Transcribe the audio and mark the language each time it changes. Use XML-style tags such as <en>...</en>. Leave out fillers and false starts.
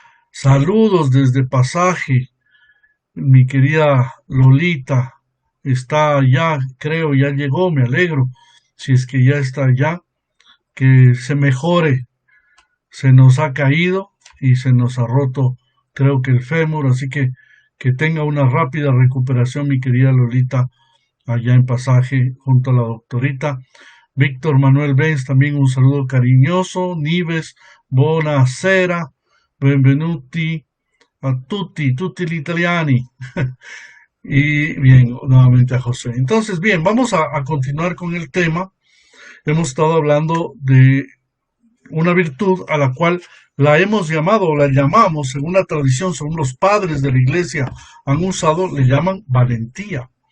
<es>Saludos desde Pasaje, mi querida Lolita, está allá, creo, ya llegó, me alegro, si es que ya está allá, que se mejore, se nos ha caído y se nos ha roto, creo que el fémur, así que tenga una rápida recuperación, mi querida Lolita, allá en Pasaje, junto a la doctorita. Víctor Manuel Benz, también un saludo cariñoso.</es> <it>Nives, buonasera, benvenuti a tutti gli italiani.</it> <es>Y bien, nuevamente a José. Entonces, bien, vamos a continuar con el tema. Hemos estado hablando de una virtud a la cual la hemos llamado o la llamamos, según la tradición, según los padres de la iglesia han usado, le llaman valentía.</es>